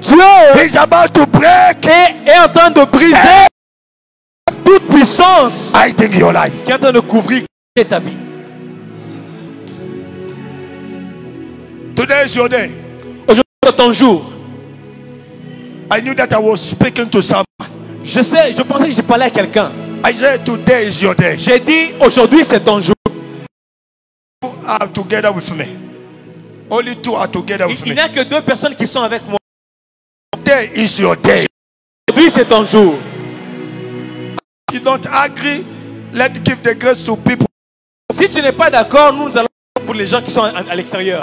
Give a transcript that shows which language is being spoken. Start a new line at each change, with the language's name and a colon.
French: Dieu
English: is about to break
French: est en train de briser toute puissance
English: hiding your life.
French: qui est en train de couvrir ta vie.
English: Today is your day.
French: Aujourd'hui, c'est ton jour.
English: I knew that I was speaking to someone.
French: Je pensais que j'ai parlé à quelqu'un.
English: I said, today is your day.
French: J'ai dit, aujourd'hui, c'est ton jour.
English: You are together with me. Only two are together with
French: Il
English: me.
French: n'y a que 2 personnes qui sont avec moi.
English: Today is your day.
French: Aujourd'hui, c'est ton jour.
English: If you don't agree, let's give the grace to people.
French: Si tu n'es pas d'accord, nous allons pour les gens qui sont à l'extérieur.